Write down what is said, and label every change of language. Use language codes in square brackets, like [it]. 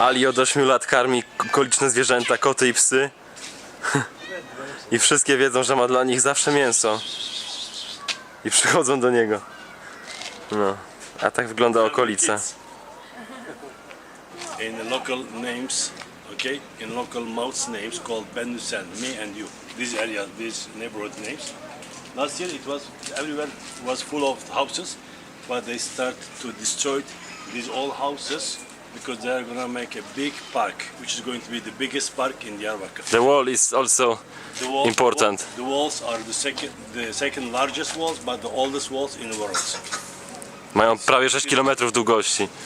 [pl] Ali od 8 lat karmi okoliczne zwierzęta, koty i psy. I wszystkie wiedzą, że ma dla nich zawsze mięso. I przychodzą do niego. No, a tak wygląda okolica. [en] In local names, okay, in local mouths names called Ben Hussein, me and you. This area, these neighborhood names. Last year it was everywhere was full of houses, but they start to destroy these old houses because they are gonna make a big park, which is going to be the biggest park in Diyarbakir. The wall is also The walls, important. The walls are the second largest walls, but the oldest walls in the world. [pl] Mają prawie 6 km długości.